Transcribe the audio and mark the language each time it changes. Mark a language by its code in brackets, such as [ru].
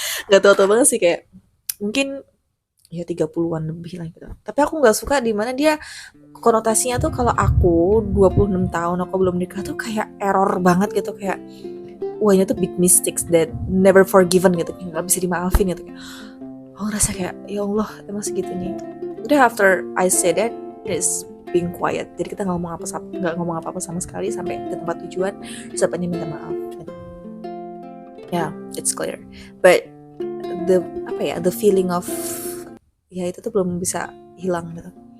[id] Gak tau-tau banget sih, kayak mungkin ya 30-an lebih lah gitu. Tapi aku nggak suka di mana dia konotasinya tuh kalau aku 26 tahun aku belum nikah tuh kayak error banget gitu, kayak wah ini tuh [en] big mistakes that never forgiven [id] gitu, kayak nggak bisa dimaafin gitu. Aku ngerasa kayak ya Allah, emang segitunya. Udah [en] after I said that, is being quiet. [id] Jadi kita nggak ngomong apa-apa sama sekali sampai ke tempat tujuan. Terus apanya minta maaf. Ya, yeah, [en] it's clear. But the feeling of [id] ya itu tuh belum bisa hilang gitu.